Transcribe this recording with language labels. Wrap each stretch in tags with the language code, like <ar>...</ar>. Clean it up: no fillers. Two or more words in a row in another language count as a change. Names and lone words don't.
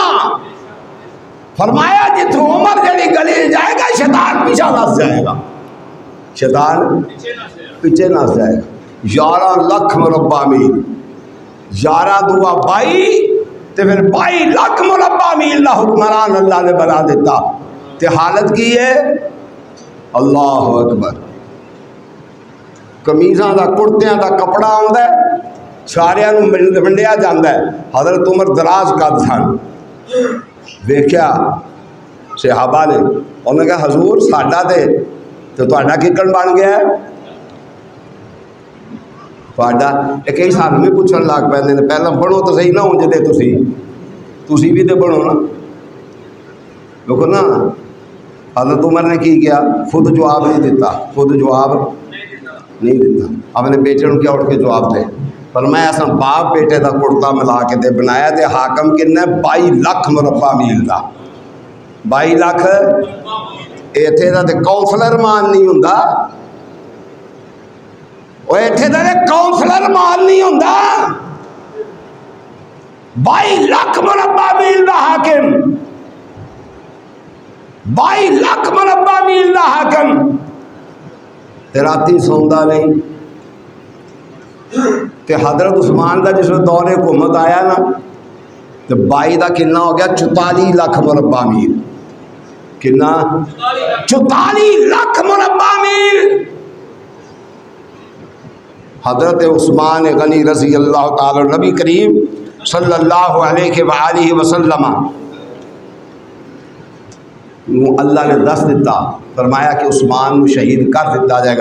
<pa>فرمایا جتوں عمر جڑی گلی جائے گا شیطان پیچھے نس جائے گا، شیطان پیچھے نس جائے گا. 11 لاکھ مربع میل، 11 دوا 22 تے پھر 22 لاکھ مربع میل دا حکمران اللہ نے بنا دیتا. تے حالت کی ہے</pa> <ar>اللہ اکبر.</ar> <pa>کمیزاں دا کرتیاں دا کپڑا آندا ہے ساریاں نو ونڈیا جاندا ہے. حضرت عمر دراز قد سن، ویکھیا صحابہ نے، انہوں نے کہا حضور ساڈا تے تہاڈا ککن بن گیا ہے تہاڈا. کئی سانوں بھی پوچھن لگ پیندے نے پہلاں بنو تو صحیح نہ ہوں جے تسی بھی تے بنو نا. دیکھو نا حضرت عمر نے کی کیا، خود جواب نہیں دیتا، خود جواب نہیں دیتا. اپنے بیٹے نے کیا اٹھ کے جواب دے. فرمایا ایسا باپ بیٹے دا کرتا ملا کے دے بنایا تے حاکم کن ہے 22 لاکھ مربع میل دا. 22 لاکھ ایتھے دا تے کونسلر مان نہیں ہوندا، او ایتھے دا تے کونسلر مان نہیں ہوندا. 22 لاکھ مربع میل دا حاکم، 22 لاکھ مربع میل دا حاکم تے راتی سوندا نہیں. تے حضرت عثمان دا جس دور حکومت آیا نا تو 22 دا کنا ہو گیا 44 لاکھ مربع میل. کنا 44 لاکھ مربع میل. حضرت عثمان غنی</pa> <ar>رضی اللہ تعالی</ar> <pa>نبی کریم</pa> <ar>صلی اللہ علیہ وآلہ وسلم</ar> <pa>اللہ نے دس دیتا، فرمایا کہ عثمان شہید کر دیتا جائے گا.</pa>